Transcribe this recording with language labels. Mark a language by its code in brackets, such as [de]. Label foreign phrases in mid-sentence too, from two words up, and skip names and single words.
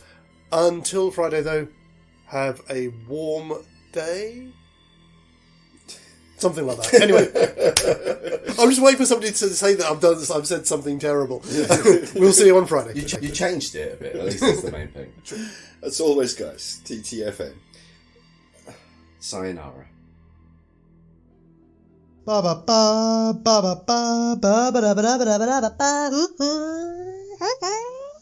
[en] Until Friday, though, have a warm day. Something like that. Anyway, I'm just waiting for somebody to say that I've said something terrible. We'll see you on Friday. You changed it a bit. At least that's the main thing. As always, guys, TTFN. Sayonara. Ba ba ba ba ba ba ba ba ba ba ba ba ba ba.